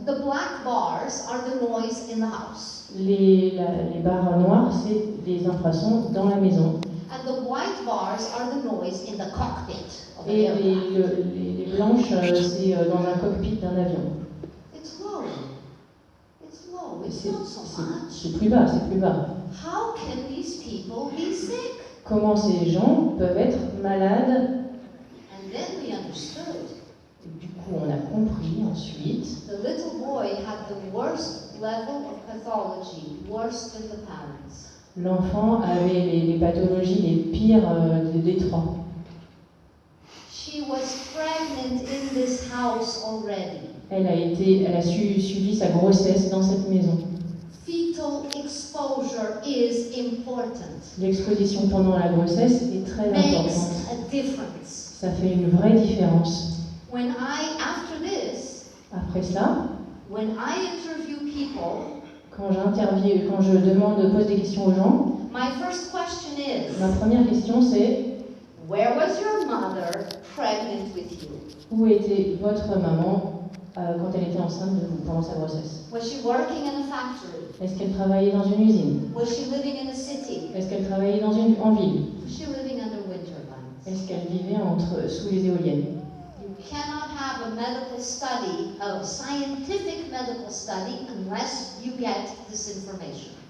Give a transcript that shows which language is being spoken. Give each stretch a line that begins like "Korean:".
English: The black bars are the noise in the house.
French: Les barres noires, c'est les infrasons dans la maison.
English: And the white bars are the noise in the cockpit of an
French: Et
English: aircraft.
French: les blanches, c'est dans un cockpit d'un avion.
English: It's low. It's low. It's
French: C'est
English: not so much.
French: c'est plus bas, c'est plus bas.
English: How can these people be sick?
French: Comment ces gens peuvent être malades?
English: And then we understood.
French: Et du coup, on a compris ensuite.
English: The little boy had the worst level of pathology, worse than the parents.
French: L'enfant avait les pathologies les pires des trois.
English: She was pregnant in this house already.
French: Elle a suivi sa grossesse dans cette maison.
English: Fetal exposure is important.
French: L'exposition pendant la grossesse est très
English: Makes
French: importante.
English: a difference.
French: Ça fait une vraie différence.
English: After this,
French: Après cela,
English: when I interview people,
French: quand je pose des questions aux gens,
English: my first question is,
French: ma première question c'est:
English: where was your mother pregnant with you?
French: où était votre maman quand elle était enceinte de vous pendant sa grossesse?
English: Was she working in a factory?
French: Est-ce qu'elle travaillait dans une usine?
English: Was she living in a city?
French: Est-ce qu'elle travaillait en ville?
English: Was she living under wind turbines?
French: Est-ce qu'elle vivait sous les éoliennes?
English: You cannot have a medical study, a scientific medical study, unless you get this information.